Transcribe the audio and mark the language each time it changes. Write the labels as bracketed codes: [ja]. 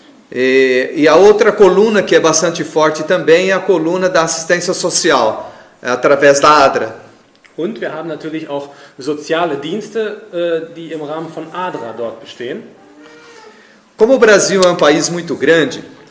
[pt] E a outra coluna que é bastante forte também é a coluna da assistência social, através da ADRA. [de] Und wir haben natürlich auch soziale Dienste, die im Rahmen von ADRA dort bestehen. [pt] Como o Brasil é um país muito grande,